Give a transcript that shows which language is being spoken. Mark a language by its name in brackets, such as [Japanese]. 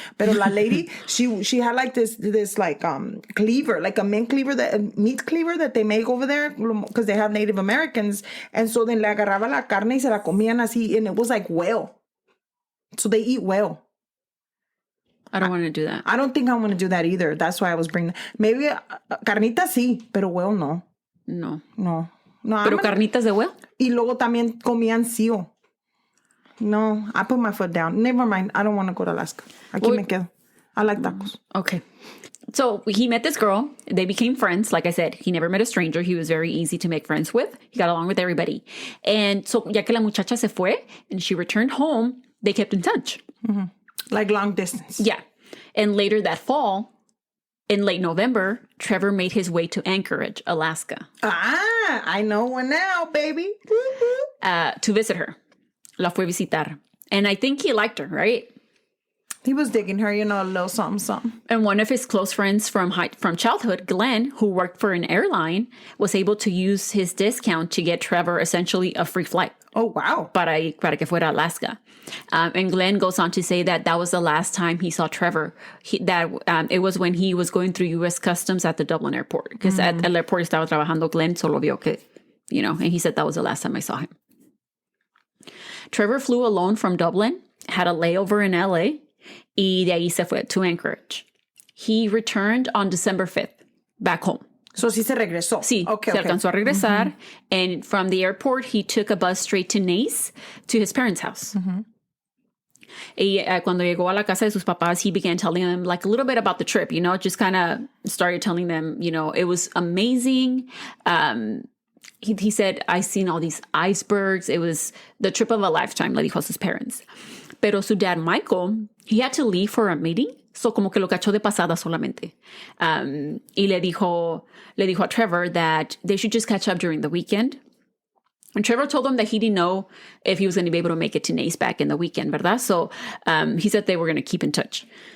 [English] But la lady, she had like this like cleaver, like a meat cleaver that they make over there because they have Native Americans. And so then [Spanish] le agarraba la carne y se la comían así, [English] and it was like whale. So they eat whale. I don't want to do that. I don't think I want to do that either. That's why I was bringing maybe [Spanish] carnita sí, pero whale no. [English] No. No. [Spanish] ¿Pero carnitas de whale? Y luego también comían seal. [English] No, I put my foot down. Never mind. I don't want to go to Alaska. [Spanish] Aquí me quedo. [English] I like tacos. Okay. So he met this girl. They became friends. Like I said, he never met a stranger. He was very easy to make friends with. He got along with everybody. And so, [Spanish] ya que la muchacha se fue [English] and she returned home, they kept in touch. Mm-hmm. Like long distance. Yeah. And later that fall, in late November, Trevor made his way to Anchorage, Alaska. Ah, I know one now, baby. To visit her. [Spanish] La fue visitar. [English] And I think he liked her, right? He was digging her, a little something, something. And one of his close friends from childhood, Glenn, who worked for an airline, was able to use his discount to get Trevor essentially a free flight. Oh, wow. [Spanish] Para que fuera Alaska. [English] And Glenn goes on to say that was the last time he saw Trevor. It was when he was going through U.S. Customs at the Dublin airport. Because at el airport [Spanish] estaba trabajando Glenn, solo vio que, [English] and he said that was the last time I saw him. Trevor flew alone from Dublin, had a layover in L.A., [Spanish] y de ahí se fue [English] to Anchorage. He returned on December 5th, back home. [Spanish] So sí se regresó. Sí, okay, se alcanzó a regresar. [English] And from the airport, he took a bus straight to Nace, to his parents' house. [Spanish] Y cuando llegó a la casa de sus papás, [English] he began telling them like a little bit about the trip, just kind of started telling them, it was amazing. He said, I seen all these icebergs. It was the trip of a lifetime, [Spanish] le dijo a sus [English] parents. [Spanish] Pero su [English] dad, Michael, he had to leave for a meeting. [Spanish] So como que lo cachó de pasada solamente. Y le dijo a [English] Trevor that they should just catch up during the weekend. And Trevor told him that he didn't know if he was going to be able to make it to Nace back in the weekend, [Spanish] ¿verdad? [English] So he said they were going to keep in touch.